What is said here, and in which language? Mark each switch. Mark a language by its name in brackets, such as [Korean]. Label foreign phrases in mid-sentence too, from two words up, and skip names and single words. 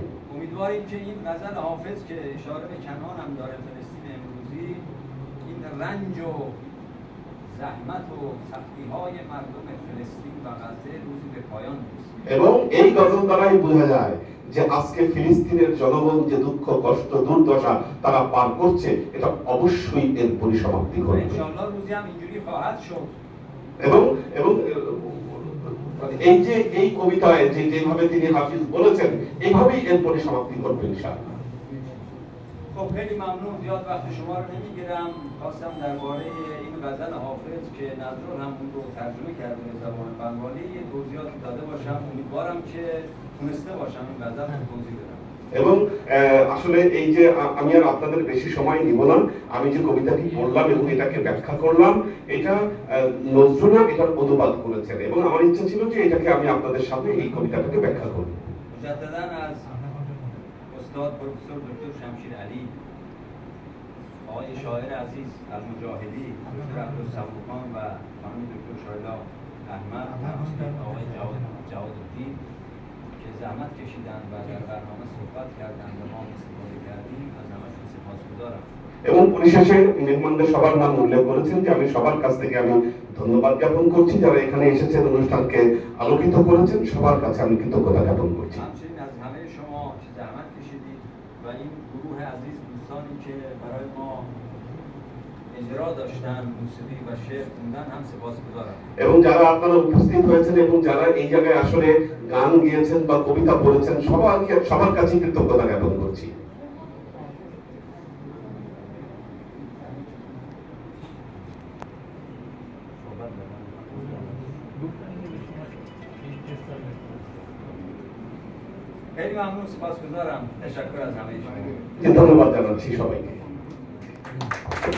[Persian] امیدواریم که این غزل حافظ که اشاره به کنعان هم داره، فلسطین امروزی، این رنج و زحمت و سختی‌های مردم فلسطین و غزه روزی به پایان می‌رسه। [Bangla] এবং এই গজল দ্বারাই বোঝা যায় যে আজকে ফিলিস্তিনের জনগণ যে দুঃখ, কষ্ট, দুর্দশা তারা পার করছে, এটা অবশ্যই এর পরিসমাপ্তি ঘটবে। [Persian] ইনশাআল্লাহ روزی هم اینجوری خواهد شد। [Bangla] এবং এবং এই যে এই কবিতায় যেভাবে তিনি হাফিজ বলেছেন, এইভাবেই এর পরিসমাপ্তি ঘটবে ইনশাআল্লাহ। [Persian] خب خیلی ممنون، زیاد وقت شما رو نمیگیرم. خواستم درباره این غزل حافظ که نظرون هم اون رو ترجمه کرده به زبان بنگالی یه توضیحات داده باشم. امیدوارم که تونسته باشم این غزل رو توضیح بدم। [Bangla] এবং আসলে এই যে আমি আর আপনাদের বেশি সময় নিব না, আমি যে কবিতাটি পড়লাম এবং এটাকে ব্যাখ্যা করলাম, এটা নজরুল এটার অনুবাদ করেছেন এবং আমার ইচ্ছা ছিল যে এটাকে আমি আপনাদের সাথে এই কবিতাটাকে ব্যাখ্যা করব। [Persian] مجدداً از استاد پروفسور دکتر شمشیر علی، آقای شاعر عزیز المجاهدی دکتر عبدالصبوخان و خانم دکتر شایلا احمد، آقای جوادالدین که زحمت کشیدن و در برنامه صحبت کردن و ما استفاده کردیم، از همشون سپاسگزارم। [Bangla] এবং পরিশেষে মেহমানদের সবার নাম উল্লেখ করেছেন যে আমি সবার কাছ থেকে আমি ধন্যবাদ জ্ঞাপন করছি, যারা এখানে এসেছেন অনুষ্ঠানকে আলোকিত করেছেন, সবার কাছে আমি কৃতজ্ঞতা জ্ঞাপন করছি। [Persian] همچنین از همه شما که زحمت کشیدید و این گروه عزیز دوستانی که برای ما اجرا داشتن، موسیقی و شعر خوندن هم سپاسگزارم। [Bangla] এবং যারা আপনারা উপস্থিত হয়েছেন এবং যারা এই জায়গায় আসলে গান গেয়েছেন বা কবিতা পড়েছেন, সবার কাছে কৃতজ্ঞতা জ্ঞাপন করছি। [Persian] خیلی ممنون، سپاسگزارم. تشکر از همه شما. [Bangla] ধন্যবাদ জানাচ্ছি সবাইকে।